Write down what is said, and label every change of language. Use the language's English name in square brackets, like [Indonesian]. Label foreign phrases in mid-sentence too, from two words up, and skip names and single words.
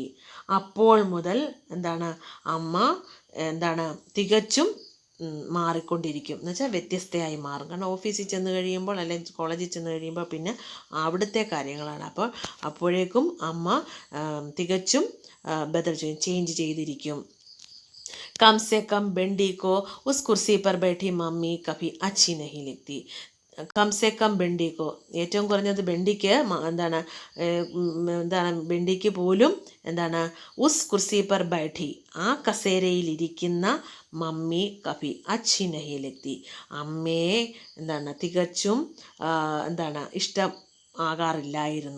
[Malayalam] അപ്പോൾ മുതൽ എന്താണ്, അമ്മ എന്താണ് തികച്ചും മാറിക്കൊണ്ടിരിക്കും. എന്ന് വെച്ചാൽ വ്യത്യസ്തയായി മാറും. കാരണം ഓഫീസിൽ ചെന്ന് കഴിയുമ്പോൾ അല്ലെങ്കിൽ കോളേജിൽ ചെന്ന് കഴിയുമ്പോൾ പിന്നെ അവിടുത്തെ കാര്യങ്ങളാണ്. അപ്പോൾ അപ്പോഴേക്കും അമ്മ തികച്ചും ബദൽ ചേഞ്ച് ചെയ്തിരിക്കും. [Hindi] कम से कम बेंडी को उस कुर्सी पर बैठी मम्मी कभी अच्छी नहीं लगती. कम से कम बेंडी को, [Malayalam] ഏറ്റവും കുറഞ്ഞത് ബെണ്ടിക്ക് എന്താണ് ബെണ്ടിക്ക് പോലും എന്താണ് [Hindi] उस कुर्सी पर बैठी, [Malayalam] ആ കസേരയിലിരിക്കുന്ന [Hindi] मम्मी कभी अच्छी नहीं लगती, [Malayalam] അമ്മയെ എന്താണ് തികച്ചും എന്താണ് ഇഷ്ടം ആകാറില്ലായിരുന്നു.